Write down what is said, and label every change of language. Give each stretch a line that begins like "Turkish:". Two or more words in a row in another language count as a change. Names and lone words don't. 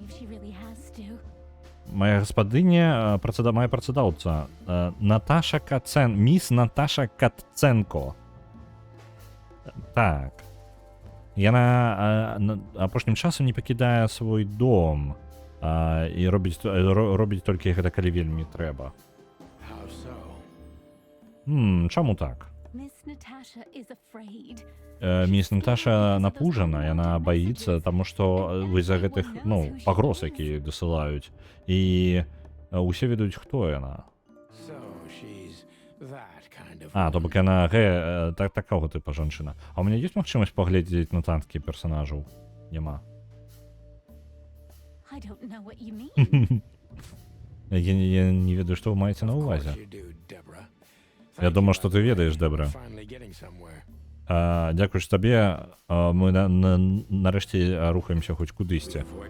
Belarusian: Моя гаспадыня, моя працадаўца, Наташа міс Наташа Каценко. Так. Яна апошнім часам не пакідае свой дом і робіць толькі гэта, калі вельмі трэба.
English: How so?
Belarusian: Чаму так? Міс Наташа напужана, яна баіцца, таму што з-за гэтых, пагроз, якія дасылаюць. І усе ведаюць, хто яна.
English: So she's that kind of
Belarusian: То бок яна такога тыпа жанчына. А ў мяне ёсць магчымасць паглядзець на танкі персанажаў? Няма. Я не ведаю, што вы маеце на ўвазе. Я думаю, што ты ведаеш, Дэбра. Дзякуючы табе, мы нарэшце рухаемся хоць кудысьці.